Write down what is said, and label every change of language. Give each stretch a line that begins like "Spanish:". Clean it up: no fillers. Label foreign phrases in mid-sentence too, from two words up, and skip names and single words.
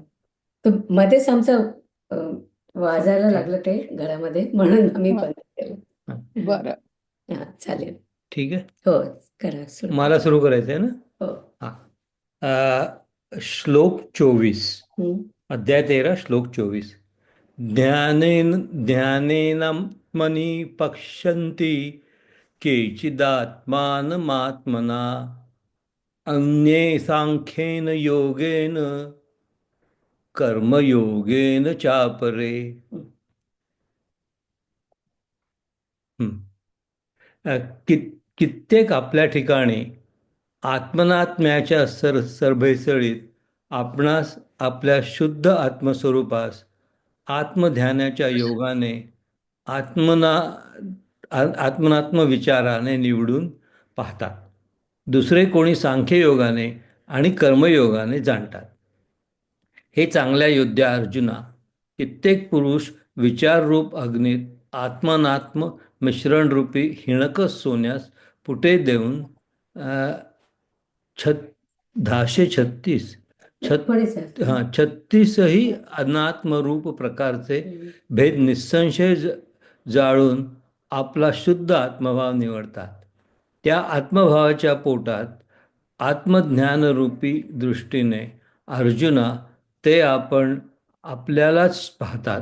Marathi: मध्येच आमचं वाजायला लागलं ते घरामध्ये, म्हणून आम्ही हा. बंद केलं. बरं. हा, चालेल. ठीक आहे, हो, करा सुरू. मला सुरू करायचं आहे ना? हो. श्लोक 24, हम्म. अध्याय 13, श्लोक 24.
Sanskrit: ध्यानेन मनी पश्यन्ति केचिदात्मानमात्मना अन्ये सांख्येन योगेन कर्मयोगेन चापरे.
Marathi: कित्येक आपल्या ठिकाणी आत्मनात्म्याच्या सरभैसळीत आपणास आपल्या शुद्ध आत्मस्वरूपास आत्मध्यानाच्या योगाने आत्मनात्म विचाराने निवडून पाहतात. दुसरे कोणी सांख्ययोगाने आणि कर्मयोगाने जाणतात. हे चांगल्या योद्ध्या अर्जुना, कित्येक पुरुष विचाररूप अग्नीत आत्मनात्म मिश्रणरूपी हिणकस सोन्यास पुटे देऊन अ, छत 1036 बरेच आहेत. 36ही अनात्मरूप प्रकारचे भेद निसंशय जाळून आपला शुद्ध आत्मभाव निवडतात. त्या आत्मभावाच्या पोटात आत्मज्ञानरूपी दृष्टीने अर्जुना ते आपण आपल्यालाच पाहतात.